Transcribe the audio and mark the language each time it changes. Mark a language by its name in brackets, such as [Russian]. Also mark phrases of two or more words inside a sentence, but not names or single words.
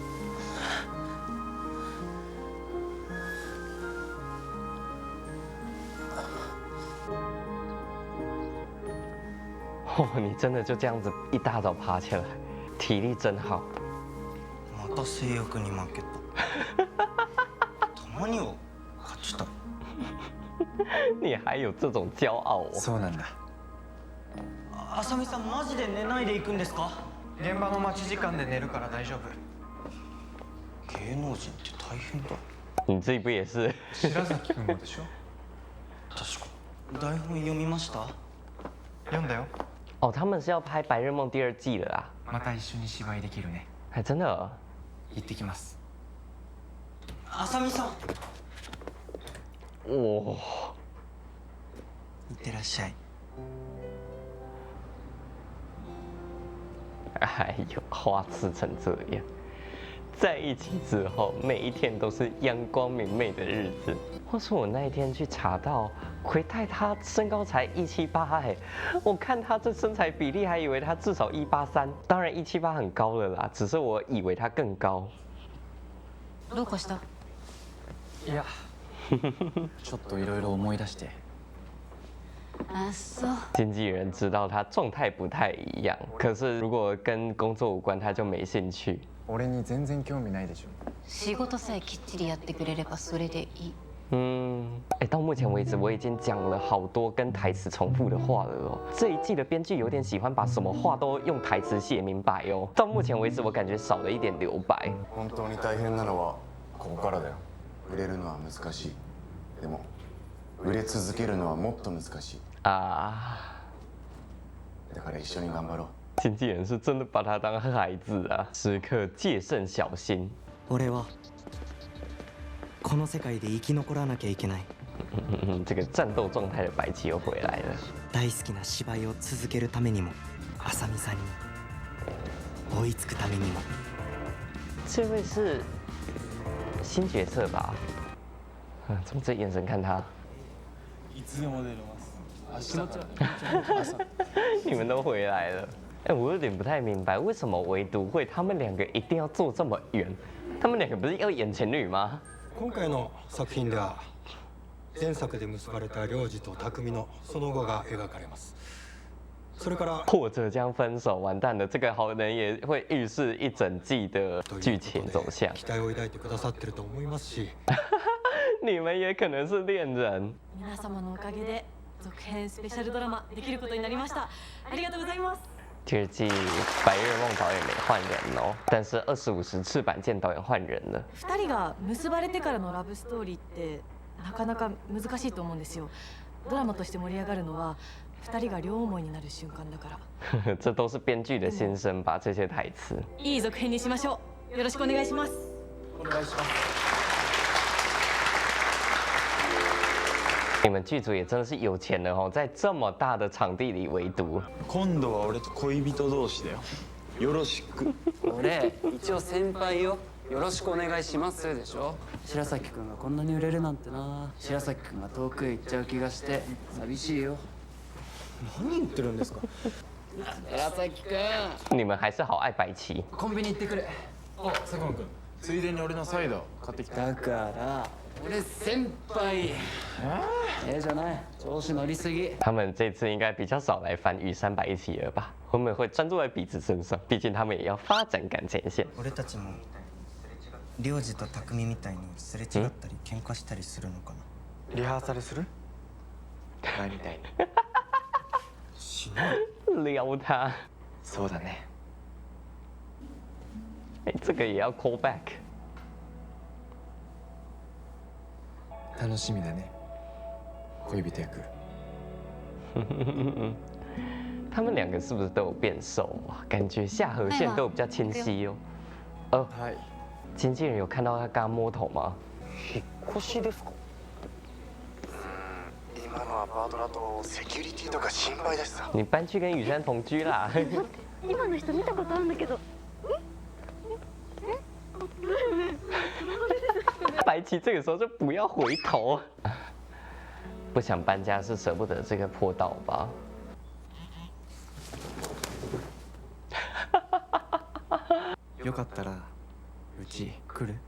[Chinese] 哦，你真的就这样子一大早爬起来，体力真好。 [Japanese] また性欲に負けた。たまには勝ちたい。 [Chinese] 你还有这种骄傲哦？ [Japanese] そうなんだ。あさみさんマジで寝ないで行くんですか？現場の待ち時間で寝るから大丈夫。芸能人って大変だ。 [Chinese] 你自己不也是？ [Japanese] 白崎君もでしょ。確かに。台本読みました？読んだよ。 [Chinese] 哦，他们是要拍《白日梦》第2季了啦， [Japanese] また一緒に芝居できるね。 [Chinese] 还真的哦。 [Japanese] 行ってきます。あさみさん。 [Chinese] 哇， [Japanese] いってらっしゃい。 [Chinese] 哎呦，花痴成这样。在一起之后，每一天都是阳光明媚的日子。话说我那一天去查到，奎太他身高才178哎，我看他这身材比例，还以为他至少183。当然178很高了啦，只是我以为他更高。 [Japanese] どうかした？いや、ちょっといろいろ思い出して。あ、そう。 [Chinese] 经纪人知道他状态不太一样，可是如果跟工作无关，他就没兴趣。 [Japanese] 俺に全然興味ないでしょ。仕事さえきっちりやってくれればそれでいい。 [Chinese] 到目前为止我已经讲了好多跟台词重复的话了哦。这一季的编剧有点喜欢把什么话都用台词写明白哦。到目前为止我感觉少了一点留白。 [Japanese] 本当に大変なのはここからだよ。売れるのは難しい。でも売れ続けるのはもっと難しい。 [Chinese] 啊， [Japanese] だから一緒に頑張ろう。 [Chinese] 经纪人是真的把他当孩子啊，时刻戒慎小心。 [Japanese] 俺はこの世界で生き残らなきゃいけない。 [Chinese] 这个战斗状态的白起又回来了。 [Japanese] 大好きな芝居を続けるためにも、あさみさんに追いつくためにも。 [Chinese] 这位是新角色吧？怎么这眼神看他？ [Japanese] いつでも出れます。明日から。 [Chinese] 你们都回来了。哎，我有点不太明白，为什么唯独会他们两个一定要坐这么远？他们两个不是要演情侣吗？ [Japanese] 今回の作品では前作で結ばれた良治と匠のその後が描かれます。それから [Chinese] 或者将分手，完蛋了，这个好人也会预示一整季的剧情走向。 [Japanese] 期待を抱いてくださってると思いますし。 [Chinese] 你们也可能是恋人。 [Japanese] 皆様のおかげで続編スペシャルドラマできることになりました。ありがとうございます。 [Chinese] 第二季白日梦导演没换人哦，但是25时赤坂健导演换人了。 [Japanese] 2人が結ばれてからのラブストーリーってなかなか難しいと思うんですよ。ドラマとして盛り上がるのは2人が両思いになる瞬間だから。 [Chinese] 这都是编剧的心声吧？这些台词。 [Japanese] いい続編にしましょう。よろしくお願いします。お願いします。 [Chinese] 你们剧组也真的是有钱的哦，在这么大的场地里围读。 [Japanese] 今度は俺と恋人同士だよ。よろしく。俺一応先輩よ。よろしくお願いしますでしょ。白崎くんがこんなに売れるなんてな。白崎くんが遠くへ行っちゃう気がして寂しいよ。何言ってるんですか。白崎くん。 [Chinese] 你们还是好愛白棋。 [Japanese] コンビニ行ってくる。あ、佐久間君。ついでに俺のサイダー買ってきた。だから俺先輩。じゃない。調子乗りすぎ。 [Chinese] 他们这次应该比较少来翻羽山白棋了吧？他们会专注在彼此身上，毕竟他们也要发展感情线。 [Japanese] 俺たちも良治と匠みたいにすれ違ったり喧嘩したりするのかな。リハーサルする？前みたいに。しない。 [Chinese] 撩他。 [Japanese] そうだね。 [Chinese] 哎，这个也要 [English] call back。 [Japanese] 楽しみだね。恋人役。 [Chinese] 他们两个是不是都有变瘦啊？感觉下颌线都有比较清晰哦。 [Japanese] はい。 [Chinese] 经纪人有看到他刚摸头吗？ [Japanese] 引っ越しですか。今のアパートだとセキュリティとか心配だしさ。 [Chinese] 你搬去跟羽山同居啦？ [Japanese] 今の人見たことあるんだけど。 [Chinese] 白棋这个时候就不要回头，不想搬家是舍不得这个坡道吧？ [Japanese] よかったらうち来る？